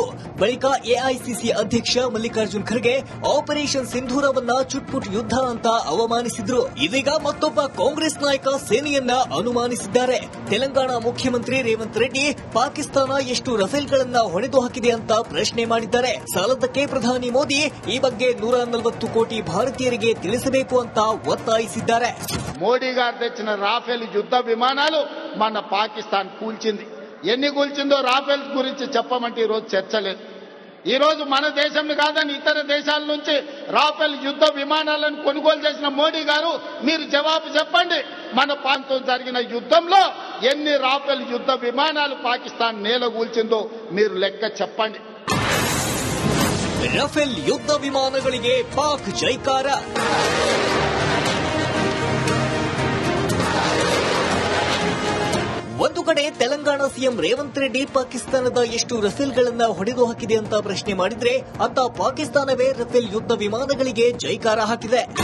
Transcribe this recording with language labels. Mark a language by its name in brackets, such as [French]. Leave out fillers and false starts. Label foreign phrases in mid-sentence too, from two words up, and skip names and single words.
[Kannada] ಬಳಿಕ ಎಐಸಿಸಿ ಅಧ್ಯಕ್ಷ ಮಲ್ಲಿಕಾರ್ಜುನ್ ಖರ್ಗೆ ಆಪರೇಷನ್ ಸಿಂಧೂರವನ್ನ ಚುಟ್ಪುಟ್ ಯುದ್ಧ ಅಂತ ಅವಮಾನಿಸಿದ್ರು. ಇದೀಗ ಮತ್ತೊಬ್ಬ ಕಾಂಗ್ರೆಸ್ ನಾಯಕ ಸೇನೆಯನ್ನ ಅನುಮಾನಿಸಿದ್ದಾರೆ. ತೆಲಂಗಾಣ ಮುಖ್ಯಮಂತ್ರಿ ರೇವಂತ್ ರೆಡ್ಡಿ ಪಾಕಿಸ್ತಾನ ಎಷ್ಟು ರಫೇಲ್ಗಳನ್ನ ಹೊಡೆದು ಹಾಕಿದೆ ಅಂತ ಪ್ರಶ್ನೆ ಮಾಡಿದ್ದಾರೆ. ಸಾಲದಕ್ಕೆ ಪ್ರಧಾನಿ ಮೋದಿ ಈ ಬಗ್ಗೆ 140 కోಟಿ భారతీయుರಿಗೆ ತಿಳಿಸಬೇಕು ಅಂತ ఒత్తాయిసిದ್ದಾರೆ. [Telugu] మోడీ గారు తెచ్చిన రాఫెల్ యుద్ధ విమానాలు మన పాకిస్తాన్ కూల్చింది. ఎన్ని కూల్చిందో రాఫెల్ గురించి చెప్పమంటే ఈరోజు చర్చ లేదు. ఈ రోజు మన దేశం కాదని ఇతర దేశాల నుంచి రాఫెల్ యుద్ధ విమానాలను కొనుగోలు చేసిన మోడీ గారు మీరు జవాబు చెప్పండి. మన ప్రాంతం జరిగిన యుద్ధంలో ఎన్ని రాఫెల్ యుద్ధ విమానాలు పాకిస్తాన్ నేలగూల్చిందో మీరు లెక్క చెప్పండి. [Kannada] ರಫೇಲ್ ಯುದ್ಧ ವಿಮಾನಗಳಿಗೆ ಪಾಕ್ ಜೈಕಾರ. ಒಂದು ಕಡೆ ತೆಲಂಗಾಣ ಸಿಎಂ ರೇವಂತ್ ರೆಡ್ಡಿ ಪಾಕಿಸ್ತಾನದ ಎಷ್ಟು ರಫೇಲ್ಗಳನ್ನ ಹೊಡೆದು ಹಾಕಿದೆ ಅಂತ ಪ್ರಶ್ನೆ ಮಾಡಿದ್ರೆ, ಅಂತ ಪಾಕಿಸ್ತಾನವೇ ರಫೇಲ್ ಯುದ್ಧ ವಿಮಾನಗಳಿಗೆ ಜೈಕಾರ ಹಾಕಿದೆ.